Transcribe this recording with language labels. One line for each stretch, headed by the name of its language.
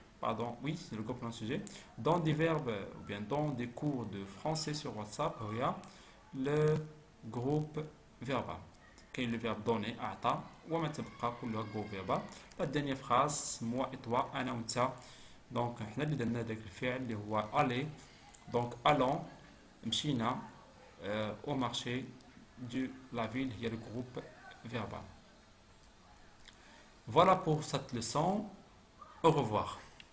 French: Pardon, oui, c'est le groupe non sujet. Dans des verbes, ou bien dans des cours de français sur WhatsApp, il y a le groupe verbal. Quel est le verbe donner,
Arabic: أعطى, وما تبقى كلها
French: groupe verbal. La dernière phrase, moi et toi,
Arabic: أنا وأنت. Donc, احنا اللي درنا ذاك الفعل اللي هو aller.
French: Donc, allons,
Arabic: مشينا
French: au marché de la ville, il y a le groupe verbal. Voilà pour cette leçon. Au revoir.